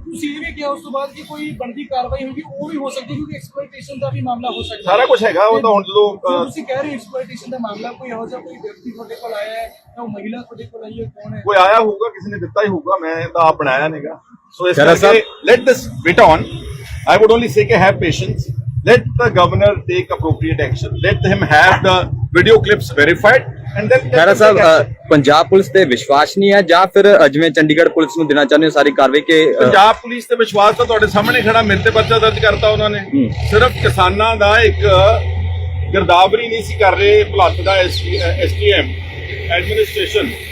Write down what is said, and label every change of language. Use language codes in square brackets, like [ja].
[pa] ਤੁਸੀਂ ਇਹ ਵੀ ਕਿਹਾ ਉਸ ਤੋਂ ਬਾਅਦ ਕਿ ਕੋਈ ਬਣਦੀ ਕਾਰਵਾਈ ਹੋਗੀ, ਉਹ ਵੀ ਹੋ ਸਕਦੀ ਹੈ ਕਿਉਂਕਿ ਐਕਸਪਲੋਇਟੇਸ਼ਨ ਦਾ ਵੀ ਮਾਮਲਾ ਹੋ ਸਕਦਾ ਹੈ। ਸਾਰਾ ਕੁਝ ਹੈਗਾ ਉਹ ਤਾਂ ਹੁਣ ਜਦੋਂ ਤੁਸੀਂ ਕਹਿ ਰਹੇ ਹੋ ਐਕਸਪਲੋਇਟੇਸ਼ਨ ਦਾ ਮਾਮਲਾ, ਕੋਈ ਇਹੋ ਜਿਹਾ ਕੋਈ ਵਿਅਕਤੀ ਤੁਹਾਡੇ ਕੋਲ ਆਇਆ ਹੈ ਜਾਂ ਉਹ ਮਹਿਲਾ ਤੁਹਾਡੇ ਕੋਲ ਆਈ ਹੈ, ਕੌਣ ਹੈ? ਕੋਈ ਆਇਆ ਹੋਊਗਾ, ਕਿਸੇ ਨੇ ਦਿੱਤਾ ਹੀ ਹੋਊਗਾ, ਮੈਂ ਤਾਂ ਆਪ ਬਣਾਇਆ ਨਹੀਂਗਾ। ਸੋ ਇਸ ਖਹਿਰਾ ਕਰਕੇ [en] Let this bit on. I would only say [pa] ਕਿ [en] have patience. Let the governor take appropriate action. Let him have the video clips verified and then [pa] Khaira Sahib, Punjab police ਤੇ ਵਿਸ਼ਵਾਸ ਨਹੀਂ ਹੈ ਜਾਂ ਫਿਰ ਜਿਵੇਂ ਚੰਡੀਗੜ੍ਹ ਪੁਲਿਸ ਨੂੰ ਦੇਣਾ ਚਾਹੁੰਦੇ ਹੋ ਸਾਰੀ ਕਾਰਵਾਈ ਕਿ ਪੰਜਾਬ ਪੁਲਿਸ ਤੇ ਵਿਸ਼ਵਾਸ ਤਾਂ ਤੁਹਾਡੇ ਸਾਹਮਣੇ ਖੜਾ, ਮੇਰੇ ਤੇ ਪਰਚਾ ਦਰਜ ਕਰਤਾ ਉਹਨਾਂ ਨੇ। ਸਿਰਫ ਕਿਸਾਨਾਂ ਦਾ ਇੱਕ ਗਿਰਦਾਵਰੀ ਨਹੀਂ ਸੀ ਕਰ ਰਹੇ ਭੁਲੱਥ ਦਾ STM ਐਡਮਿਨਿਸਟ੍ਰੇਸ਼ਨ।